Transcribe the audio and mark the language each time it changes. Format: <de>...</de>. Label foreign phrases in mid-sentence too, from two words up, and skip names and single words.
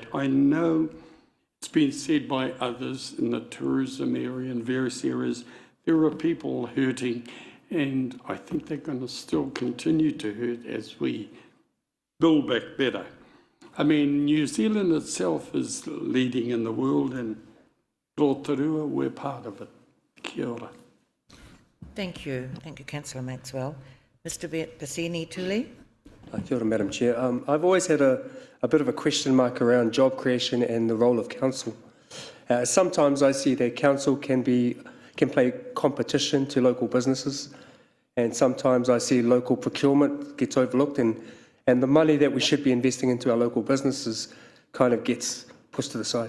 <en>I know it's been said by others in the tourism area and various areas, there are people hurting, and I think they're going to still continue to hurt as we build back better. I mean, New Zealand itself is leading in the world, and Rotorua, we're part of it.</en> <mi>Kia ora.</mi> <en>Thank you. Thank you, Councillor Maxwell. Mr. Bassini Tuli.</en> <mi>Kia ora,</mi> <en>Madam Chair. I've always had a bit of a question mark around job creation and the role of council. Sometimes I see that council can play competition to local businesses, and sometimes I see local procurement gets overlooked, and the money that we should be investing into our local businesses kind of gets pushed to the side.</en>